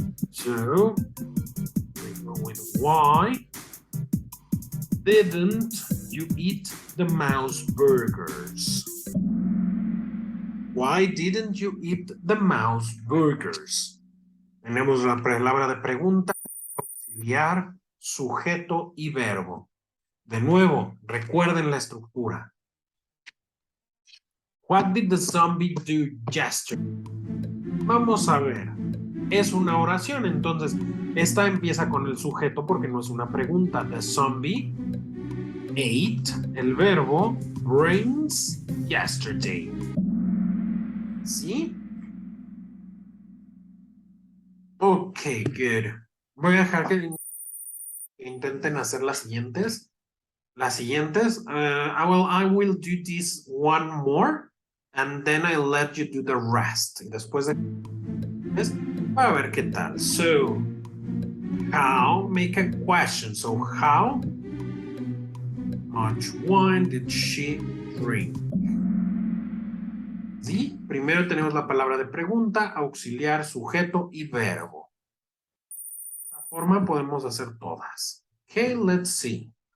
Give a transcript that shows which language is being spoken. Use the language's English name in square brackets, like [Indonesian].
[English] So, we go with why didn't you eat the mouse burgers? Why didn't you eat the mouse burgers? [Spanish] Tenemos la palabra de pregunta, auxiliar, sujeto y verbo. De nuevo, recuerden la estructura. [English] What did the zombie do yesterday? [Spanish] Vamos a ver. Es una oración, entonces esta empieza con el sujeto porque no es una pregunta. [English] The zombie ate, [Spanish] el verbo, [English] brains yesterday. ¿Sí? [Spanish] Ok, good. Voy a dejar que intenten hacer las siguientes. [English] I will do this one more and then I'll let you do the rest. [Spanish] Y después de a ver qué tal. [English] So, how, make a question. So, how much wine did she drink? [Spanish] ¿Sí? Primero tenemos la palabra de pregunta, auxiliar, sujeto y verbo. De esta forma podemos hacer todas. [English] Okay, let's see.